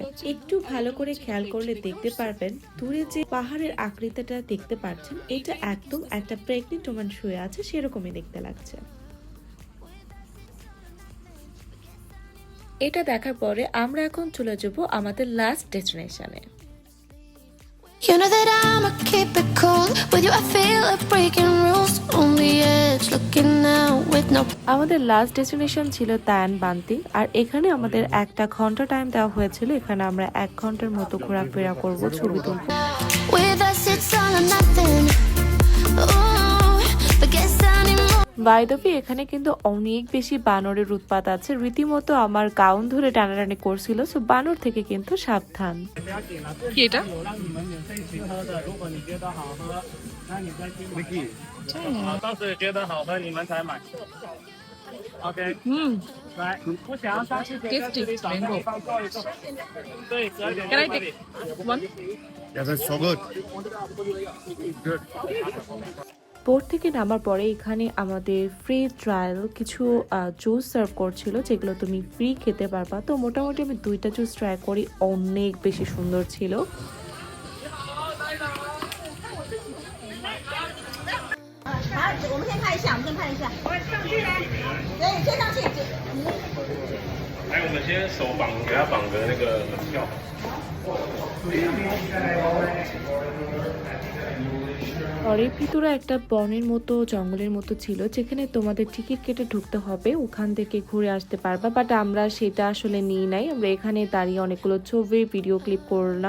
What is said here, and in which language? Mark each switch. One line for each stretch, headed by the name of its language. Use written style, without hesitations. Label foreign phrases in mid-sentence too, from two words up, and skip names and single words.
Bangla: একটু ভালো করে খেয়াল করলে দেখতে পারবেন দূরে যে পাহাড়ের আকৃতিটা দেখতে পাচ্ছেন, এটা একদম একটা
English: pregnant woman
Bangla: শুয়ে আছে সেরকমই দেখতে লাগছে। এটা দেখার পরে আমরা এখন চলে যাব আমাদের
English: last destination. You know that I'ma keep it cool. With you I feel like breaking rules. On the edge, looking out with no.
Bangla: আমাদের
English: last destination
Bangla: ছিল তায়ান বান্তিং, আর এখানে আমাদের 1 ঘন্টা টাইম দেওয়া হয়েছিল। এখানে আমরা 1 ঘন্টার মতো ঘোরাফেরা করব, ছবি তুলব।
English: With us it's all or nothing. Ooh, but guess I need more. by the way,
Bangla: এখানে কিন্তু অনেক বেশি বানরের উৎপাত আছে, রীতিমতো আমার গাউন ধরে টানাটানি করছিল। সো বানর থেকে কিন্তু সাবধান। কি এটা?
Chinese: 到时觉得好喝，你们才买。OK， হুম, 来，不想要上去可以在这里找
English: Tasty
Chinese: 地方坐一坐。对，12点
English: can I
Chinese: 就可以
English: take。one? Yeah, that's so good. Good.
Bangla: বোট থেকে নামার পরে এখানে আমাদের
English: free trial
Bangla: কিছু
English: juice serve
Bangla: করছিল, যেগুলো তুমি ফ্রি খেতে পারবা। তো মোটামুটি আমি 2টা
English: juice try
Bangla: করি, অনেক বেশি সুন্দর ছিল।
Chinese: 我们先拍一下，我们先拍一下。对，先上去。来，我们先手绑，给他绑个那个门票。
Bangla: ঘরের ভিতরে একটা বনের মতো জঙ্গলের মতো ছিল, যেখানে তোমাদের টিকিট কেটে ঢুকতে হবে, ওখান থেকে ঘুরে আসতে পারবা। বাট আমরা সেটা আসলে নিই নাই, আমরা এখানে দাঁড়িয়ে অনেকগুলো ছবি
English: video clip
Bangla: করলাম।